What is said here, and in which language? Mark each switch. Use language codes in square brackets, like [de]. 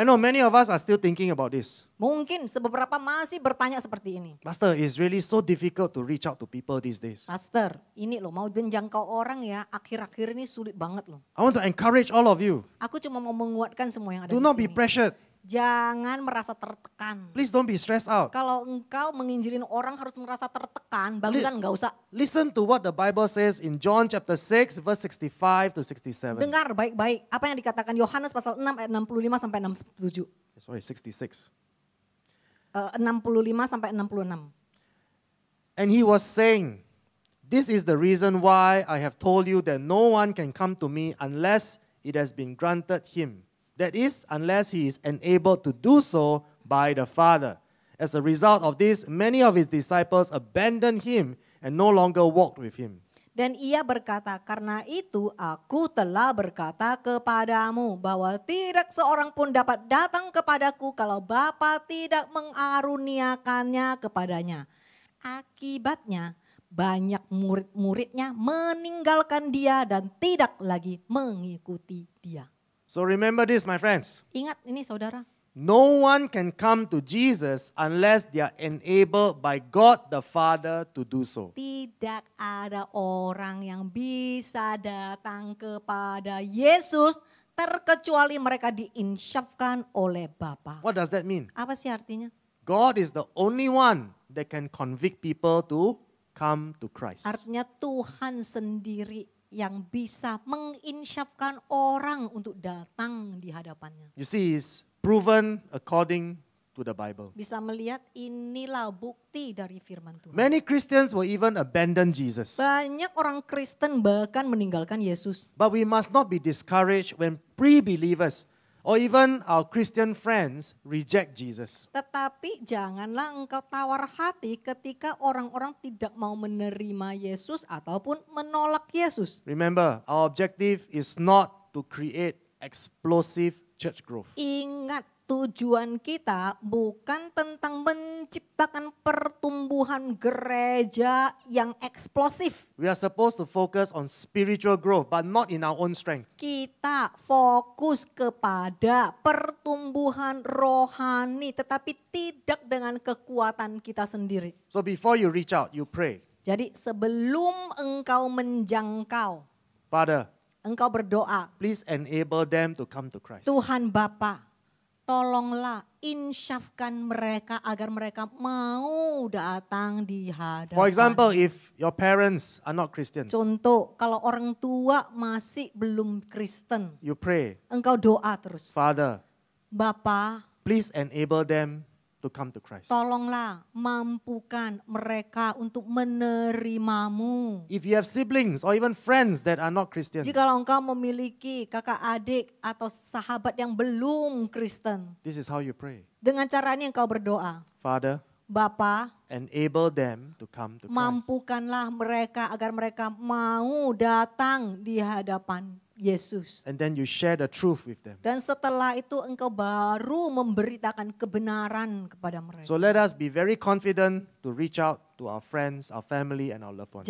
[en] I know many of us are still thinking about this. [id] Mungkin beberapa masih bertanya seperti ini. [en] Pastor, it's really so difficult to reach out to people these days. [id] Pastor, ini loh mau menjangkau orang ya akhir-akhir ini sulit banget loh. [en] I want to encourage all of you. [id] Aku cuma mau menguatkan semua yang ada di [en] not be [id] sini. [en] pressured. [id] Jangan merasa tertekan. [en] Please don't be stressed out. [id] Kalau engkau menginjilin orang harus merasa tertekan, bagusan enggak usah. [en] Listen to what the Bible says in John chapter 6 verse 65 to 67. [id] Dengar baik-baik apa yang dikatakan Yohanes pasal 6 ayat 65 sampai 67. [en] Sorry, 66. [id] 65 sampai 66. [en] And he was saying, "This is the reason why I have told you that no one can come to me unless it has been granted him. That is, unless he is enabled to do so by the Father. As a result of this, many of his disciples abandoned him and no longer walked with him." [id] Dan ia berkata, karena itu aku telah berkata kepadamu bahwa tidak seorang pun dapat datang kepadaku kalau Bapa tidak mengaruniakannya kepadanya. Akibatnya banyak murid-muridnya meninggalkan dia dan tidak lagi mengikuti dia. [en] So remember this, my friends. [id] Ingat ini saudara, [en] No one can come to Jesus unless they are enabled by God the Father to do so. [id] tidak ada orang yang bisa datang kepada Yesus terkecuali mereka diinsyafkan oleh Bapa. [en] What does that mean? [id] Apa sih artinya? [en] God is the only one that can convict people to come to Christ. [id] Artinya Tuhan sendiri yang bisa menginsyafkan orang untuk datang di hadapannya. [en] You see, it's proven according to the Bible. [id] Bisa melihat inilah bukti dari firman Tuhan. [en] Many Christians will even abandon Jesus. [id] Banyak orang Kristen bahkan meninggalkan Yesus. [en] But we must not be discouraged when pre-believers or even our Christian friends reject Jesus. [id] Tetapi janganlah engkau tawar hati ketika orang-orang tidak mau menerima Yesus ataupun menolak Yesus. [en] Remember, our objective is not to create explosive church growth. [id] Ingat, tujuan kita bukan tentang menciptakan pertumbuhan gereja yang eksplosif. [en] We are supposed to focus on spiritual growth, but not in our own strength. [id] Kita fokus kepada pertumbuhan rohani tetapi tidak dengan kekuatan kita sendiri. [en] So before you reach out, you pray. [id] Jadi sebelum engkau menjangkau, [en] Father, [id] engkau berdoa, [en] please enable them to come to Christ. [id] Tuhan Bapa, tolonglah insyafkan mereka agar mereka mau datang di hadapan. [en] For example, if your parents are not Christians, [id] Contoh, kalau orang tua masih belum Kristen, [en] you pray, [id] engkau doa terus. [en] Father, [id] Bapa, [en] please enable them to come to Christ. [id] tolonglah mampukan mereka untuk menerimamu. [en] If you have siblings or even friends that are not Christian, [id] Jikalau engkau memiliki kakak adik atau sahabat yang belum Kristen, [en] this is how you pray. [id] dengan cara ini engkau berdoa. [en] Father, [id] Bapa, [en] enable them to come to Christ. [id] mampukanlah mereka agar mereka mau datang di hadapan Yesus. [en] And then you share the truth with them. [id] Dan setelah itu engkau baru memberitakan kebenaran kepada mereka. [en] So let us be very confident to reach out to our friends, our family, and our loved ones.